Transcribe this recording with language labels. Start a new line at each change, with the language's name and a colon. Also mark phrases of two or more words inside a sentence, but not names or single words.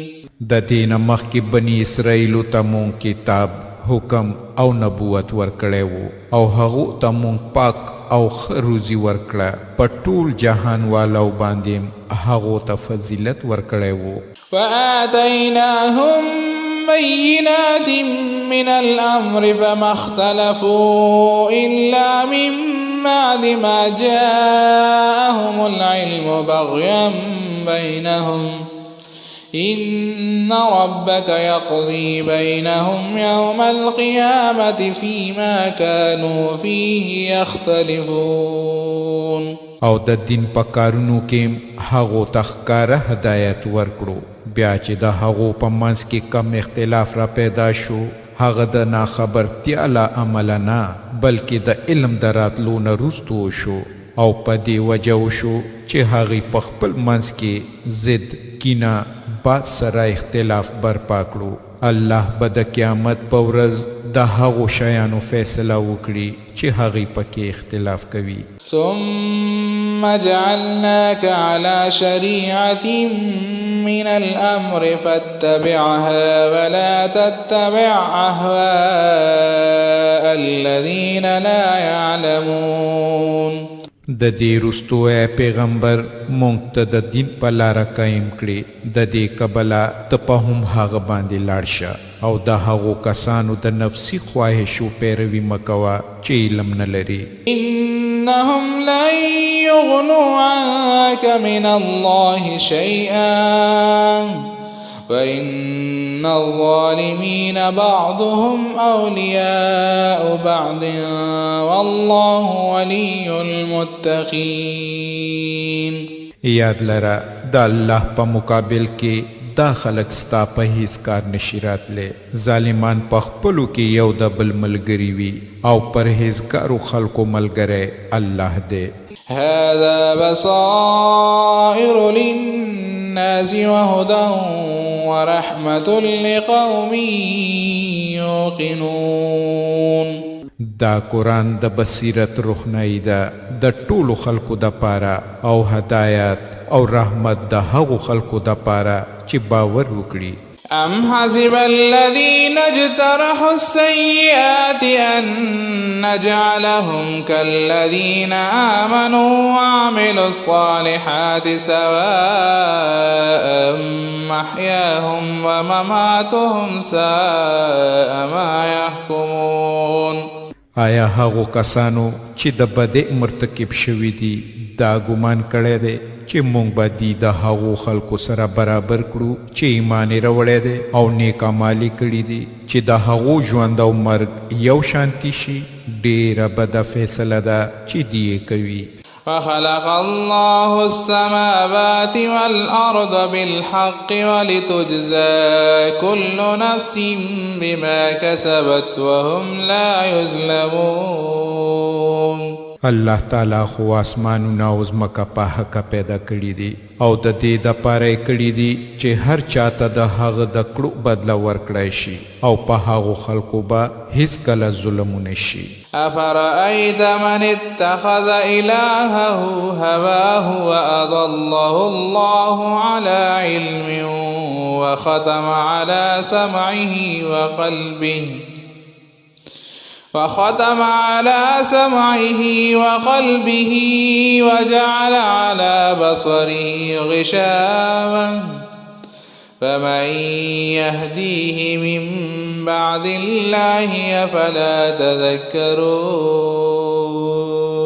Pashto: د دین مخکې بني اسرائیلو ته مون کتاب حکم او نبوت ورکړی وو او هغو ته مون پاک او ښه روزي ورکړه په ټول جهان والو باندې هغو ته فضیلت ورکړی وو.
Arabic: وآتيناهم بينات من الأمر فما اختلفوا إلا من بعد ما جاءهم العلم بغيا بينهم إن ربك يقضي بينهم يوم القيامة فيما كانوا فيه يختلفون.
Pashto: او د دین په کارونو کې هغو ته ښکاره هدایت ورکړو بیا چې د هغو په منځ کې کم اختلاف را پیدا شو هغه د ناخبرتیا له امله نه بلکې د علم د راتلو نه وروستو شو او په دې وجه وشو چې هغوی په خپل منځ کې ضد کینه بعد سره اختلاف برپا کړو. الله به د قیامت په ورځ د هغو شیانو فیصله وکړي چې هغوی پکې اختلاف کوي.
Arabic: ثم جعلناك على شريعة من الأمر فاتبعها ولا تتبع أهواء الذين لا يعلمون.
Pashto: د دې رستو اے پیغمبر مونږ ته د دین په لاره قایم کړي د دې کبله ته په هم هغه باندې لاړ شه او د هغو کسانو د نفسي خواهشو پیروي مه کوه چې علم نه لري.
Arabic: إنهم لن يغنوا عنك من الله شيئا وإن الظالمين بعضهم أولياء بعض والله ولي المتقين.
Pashto: یاد لره د الله په مقابل کې دا خلق ستا په هیڅ کار نشي راتلی. ظالمان په خپلو کې یو د بل ملګري وي او پرهیزګارو خلقو ملګری الله دی.
Arabic: هذا بصائر للناس وهدى ورحمة لقوم يوقنون.
Pashto: دا قرآن د بصیرت روښنایي ده د ټولو خلقو دپاره او هدایت او رحمت د هغو خلقو دپاره چې باور وکړي.
Arabic: أم حسب الذين اجترحوا السيئات أن نجعلهم كالذين آمنوا وعملوا الصالحات سواء محياهم ومماتهم ساء ما يحكمون.
Pashto: آیا هغو کسانو چې د بدع مرتکب شوي دي دا ګمان کړی دی چې مونږ به دی د هغو خلکو سره برابر کړو چې ایمان یې راوړی دی او نیک اعمال یې کړي دي چې د هغو ژوند او مرګ یو شانتي شي؟ ډېره بده فیصله ده چې دی یې کوي.
Arabic: وخلق الله السماوات والأرض بالحق ولتجزى كل نفس بما كسبت وهم لا يظلمون.
Pashto: الله تعالی خو آسمانونه او ځمکه په حق پیدا کړي دي او د دې دپاره یې کړي دي چې هر چاته د هغه د کړو بدله ورکړی شي او په هغو خلکو به هیڅکله ظلم ونه شي.
Arabic: أفرأيت من اتخذ إلهه هواه وأضله الله على علم وختم على سمعه وقلبه وجعل على بصره غشاوة فمن يهديه من بعد الله أفلا تذكرون.